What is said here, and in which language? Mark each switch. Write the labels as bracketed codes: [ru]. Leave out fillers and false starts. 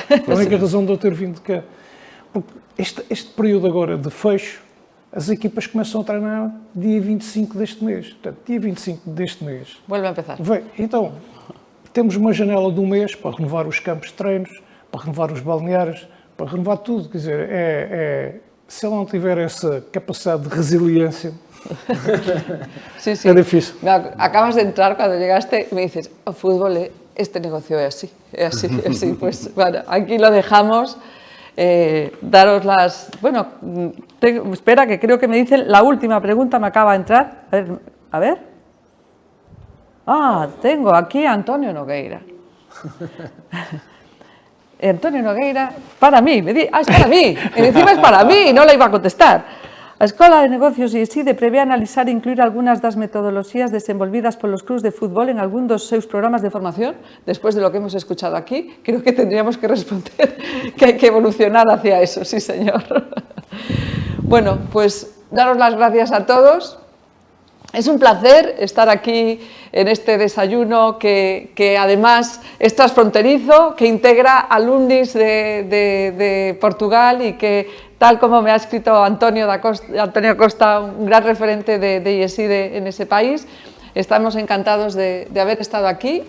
[pt] É a única razão de eu ter vindo cá. Porque este período agora de fecho, as equipas começam a treinar dia 25 deste mês. Portanto, dia 25 deste mês. [es] Vuelve a empezar. [pt] Então, temos uma janela de um mês para renovar os campos de treinos, para renovar os balneários, para renovar tudo. Quer dizer, se ele não tiver essa capacidade de resiliência, é difícil. [es] Acabas de entrar cuando llegaste y me dices, el fútbol, este negocio es así. Pues bueno, aquí lo dejamos. Daros las... Bueno, espera, que creo que me dicen la última pregunta, me acaba de entrar. A ver. Tengo aquí a Antonio Nogueira. Antonio Nogueira, para mí, es para mí, encima es para mí, no la iba a contestar. [gl] A Escola de Negocios IESIDE prevé analizar e incluir algunhas das metodoloxías desenvolvidas polos clubs de fútbol en algún dos seus programas de formación. [es] Después de lo que hemos escuchado aquí, creo que tendríamos que responder que hay que evolucionar hacia eso, sí señor. Bueno, pues daros las gracias a todos. Es un placer estar aquí en este desayuno que además es transfronterizo, que integra alumnis de Portugal y que, tal como me ha escrito Antonio Costa, un gran referente de IESIDE en ese país, estamos encantados de haber estado aquí.